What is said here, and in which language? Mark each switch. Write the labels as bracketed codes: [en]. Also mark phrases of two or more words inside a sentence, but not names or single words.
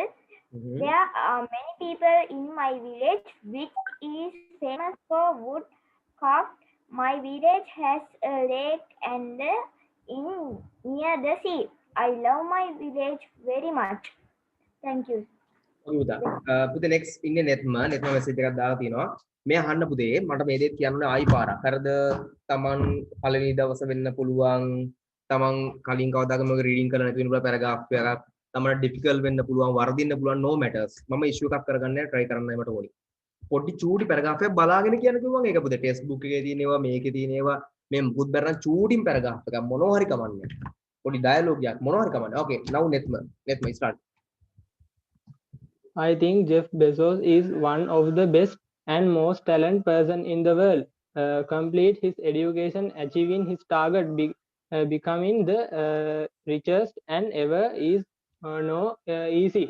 [en] There are many people in my village which is famous for wood craft. My village has a lake and in near the sea. I love my village very much. Thank you. [si] ඔකේ පුතා. පුතේ next ඉන්නේ නෙත්ම message එකක් දාලා තිනවා. මේ අහන්න පුතේ මට මේ දෙයක් කියන්න ඕනේ ආයි පාරක්. හරිද? Taman පළවෙනි දවස වෙන්න පුළුවන්. Taman කලින් කවදාකම ඔක රීඩින් කරලා නැති වෙන පුළුවන් පැරග්‍රාෆ් එකක්. Taman difficult වෙන්න පුළුවන්, වර්ධින්න පුළුවන් [en] no matters. [si] මම issue එකක් කරගන්න try කරන්නයි මට ඕනේ. පොඩි චූටි පැරග්‍රාෆ් එකක් බලාගෙන කියන්න කිව්වන් ඒක පුතේ [en] text book [si] එකේ තියෙන ඒවා මේකේ තියෙන ඒවා මේ මුකුත් බැරනම් චූටින් පැරග්‍රාෆ් එකක් මොනවා හරි කමන්නේ. පොඩි ඩයලොග් එකක් මොනවා හරි කමන්නේ. [en] Okay now නෙත්ම start. I think Jeff Bezos is one of the best and most talented person in the world. Complete his education, achieving his target, becoming the richest and ever is no easy.